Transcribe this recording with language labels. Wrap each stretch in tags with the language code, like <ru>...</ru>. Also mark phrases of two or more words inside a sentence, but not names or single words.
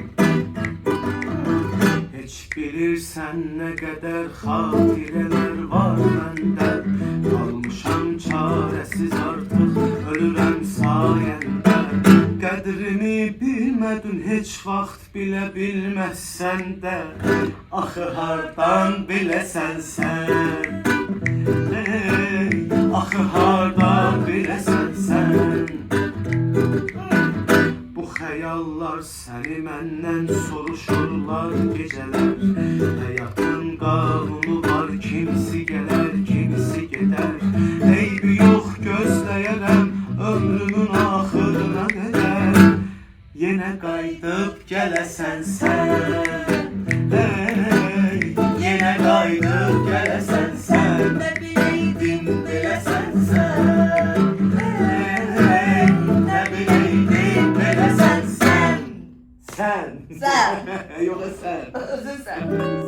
<tr>Hiç bilirsen ne kadar hatireler var bende. Kalmışam çaresiz artık, ölürüm sayende.</tr> <az>Qədrini bilmedin hiç vaxt</az> <tr>bile bilmezsen de.</tr> <az>Axı hardan bilesen sen. Hey, axı hardan bilesen sen. Bu xəyallar səni məndən soruşurlar gecələr. Həyatın qanunu var, kimisi gələr, kimisi gedər. Eybi yox, gözləyərəm ömrümün axırına qədər. Yenə qayıdıb gələsən sən. Hey, yenə qayıdıb gələsən sən.</az> <tr>Ne bileydim bile sen. Sen. Sen. Yox, sen. Özün sen.</tr>